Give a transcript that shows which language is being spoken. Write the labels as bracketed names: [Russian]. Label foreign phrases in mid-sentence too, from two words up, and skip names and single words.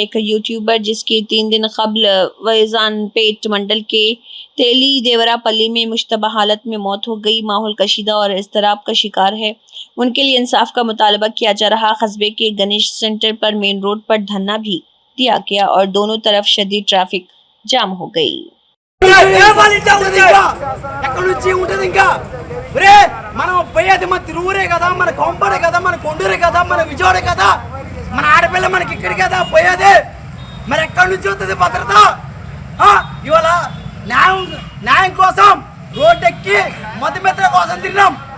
[Urdu] ایک یوٹیوبر جس کی 3 دن قبل ویزان پیٹ منڈل کے تیلی دیورا پلی میں مشتبہ حالت میں موت ہو گئی، ماحول کشیدہ اور اضطراب کا شکار ہے، ان کے لیے انصاف کا مطالبہ کیا جا رہا۔ قصبے کے گنیش سینٹر پر مین روڈ پر دھرنا بھی دیا گیا اور دونوں طرف شدید ٹریفک جام ہو گئی۔ [Telugu] మనం పోయేది మన తిరువురే కదా, మన కొంపడే కదా, మన కొండూరే కదా, మన విజయవాడే కదా, మన ఆడపిల్ల మనకి ఇక్కడ కదా పోయేది, మరి ఎక్కడి నుంచి వస్తుంది భద్రత? ఇవాళ న్యాయం కోసం రోడ్డు ఎక్కి మధ్యమిత్ర కోసం తిన్నాం।